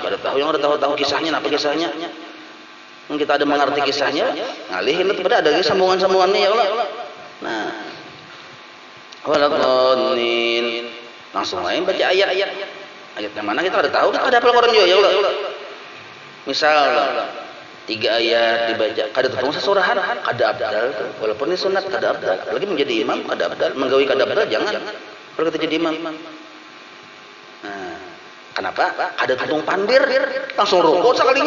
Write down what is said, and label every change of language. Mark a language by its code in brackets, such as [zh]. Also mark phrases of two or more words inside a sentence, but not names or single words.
[id] Kada tahu yang ada tahu kisahnya, apa kisahnya? Kita ada mengerti kisahnya, ngalihin itu pada ada sambungan-sambungannya [ar] ya Allah. [id] Nah, waladhdallin. Langsung main baca ayat-ayat. Ayat yang mana kita ada tahu, kan ada Al-Qur'an juga [ar] ya Allah. [bjn] Misal 3 ayat dibaca, kada tuntung sasurahan, kada abdal tuh. Walaupun ini sunat kada abdal. Apalagi menjadi imam kada abdal, menggawi kada abdal jangan. [id] Kalau kita jadi imam. Nah, kenapa? [bjn] Kada tuntung pandir, langsung rukuk sekalinya.